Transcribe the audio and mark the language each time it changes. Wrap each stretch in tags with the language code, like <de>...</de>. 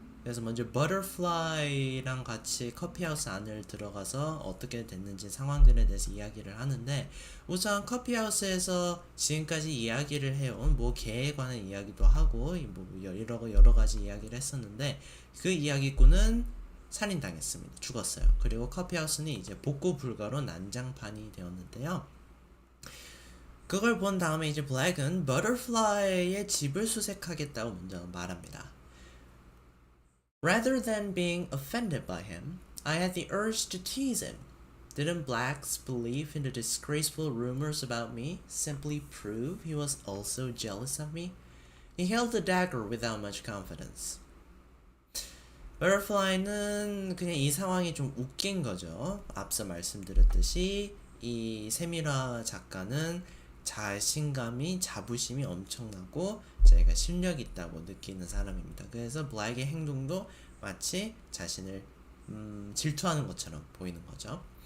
<ko>그래서 먼저 버터플라이랑 같이 커피하우스 안을 들어가서 어떻게 됐는지 상황들에 대해서 이야기를 하는데, 우선 커피하우스에서 지금까지 이야기를 해온 뭐 개에 관한 이야기도 하고 뭐 여러 가지 이야기를 했었는데, 그 이야기꾼은 살인당했습니다. 죽었어요. 그리고 커피하우스는 이제 복구 불가로 난장판이 되었는데요. 그걸 본 다음에 이제 블랙은 버터플라이의 집을 수색하겠다고 먼저 말합니다.</ko> <en>Rather than being offended by him, I had the urge to tease him. Didn't Black's belief in the disgraceful rumors about me simply prove he was also jealous of me? He held the dagger without much confidence.</en> <ko>버터플라이는 그냥 이 상황이 좀 웃긴 거죠. 앞서 말씀드렸듯이 이 세미라 작가는 자신감이, 자부심이 엄청나고 자기가 실력이 있다고 느끼는 사람입니다. 그래서 블랙의 행동도 마치 자신을 질투하는 것처럼 보이는 거죠.</ko>